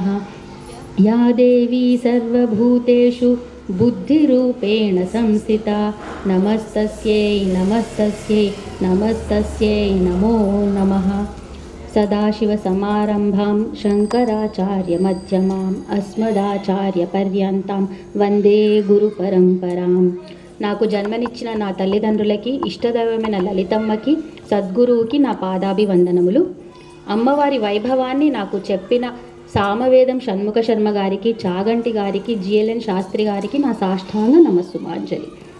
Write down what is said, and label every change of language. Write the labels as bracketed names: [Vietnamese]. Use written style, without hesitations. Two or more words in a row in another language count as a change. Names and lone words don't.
[Sanskrit] या देवी सर्वभूतेषु बुद्धिरूपेण संस्थिता नमस्तस्यै नमस्तस्यै नमस्तस्यै नमो नमः। सदाशिवसमारम्भां शङ्कराचार्यमध्यमाम् अस्मदाचार्यपर्यन्तां వందే గురుపరంపరాం। [Telugu] నాకు జన్మనిచ్చిన నా తల్లిదండ్రులకి, ఇష్టదైవమైన లలితమ్మకి, సద్గురువుకి నా పాదాభివందనములు। అమ్మవారి వైభవాన్ని నాకు చెప్పిన సామవేదం షణ్ముఖ శర్మ గారికి, చాగంటి గారికి, జిఎల్ఎన్ శాస్త్రి గారికి నా సాష్టాంగ నమస్సుమాంజలి।